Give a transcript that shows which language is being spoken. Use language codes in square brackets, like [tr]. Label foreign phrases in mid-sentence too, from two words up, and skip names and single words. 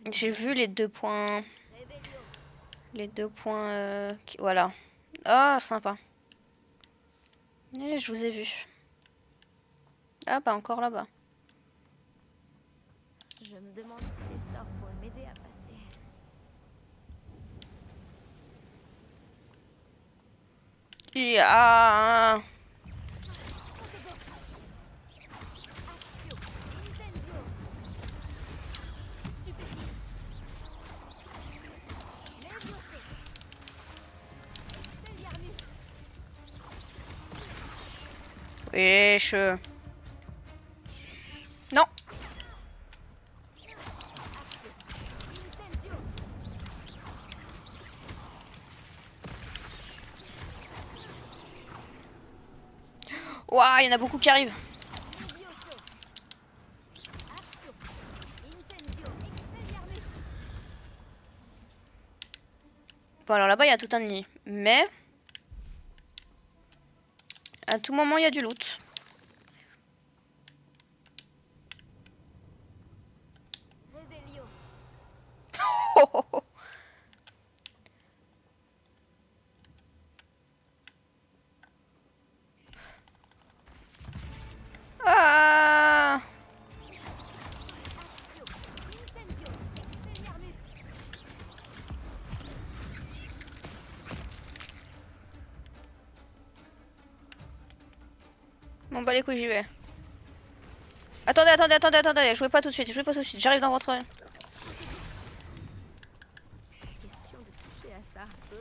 [fr] J'ai vu les 2 points... Revelio. Les 2 points... Voilà. Ah, sympa. Et je vous ai vu. Ah, pas encore là-bas. Je me demande si les sorts pourraient m'aider à passer. Ah, Accio. Incendio. Stupéfiant. Levioso. Expelliarmus. wesh. Non. Incendio. Ouah, il y en a beaucoup qui arrivent. Levioso. Accio. Incendio. Expelliarmus. Bon, alors là-bas, il y a tout un nid. Mais... à tout moment, il y a du loot. Revelio. Ah, Accio. Incendio. Expelliarmus. bon, bah les couilles, j'y vais. Attendez. Jouez pas tout de suite, J'arrive dans votre... Question de toucher à ça.